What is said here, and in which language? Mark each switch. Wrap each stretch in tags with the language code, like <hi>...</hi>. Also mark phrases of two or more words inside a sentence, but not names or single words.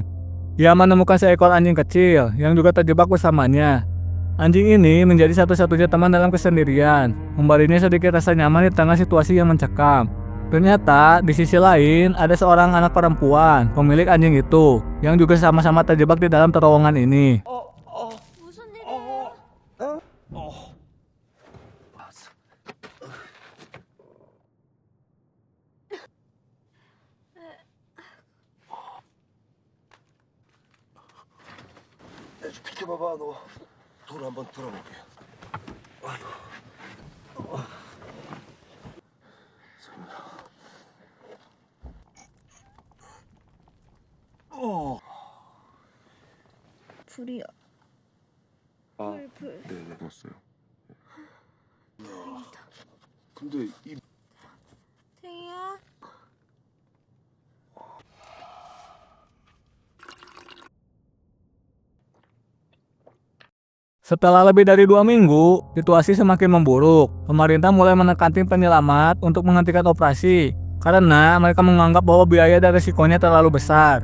<id>Ia menemukan seekor anjing kecil yang juga terjebak bersamanya. Anjing ini menjadi satu-satunya teman dalam kesendirian, memberinya sedikit rasa nyaman di tengah situasi yang mencekam. Ternyata di sisi lain ada seorang anak perempuan, pemilik anjing itu, yang juga sama-sama terjebak di dalam terowongan ini.</id> <ko>무슨 일이야? 좀 비켜봐봐. 너 돌 한번 들어볼게. 불이야. 불. 네네, 봤어요. 근데 이 태희야.</ko> <id>Setelah lebih dari 2 minggu, situasi semakin memburuk. Pemerintah mulai menekan tim penyelamat untuk menghentikan operasi karena mereka menganggap bahwa biaya dan risikonya terlalu besar.</id>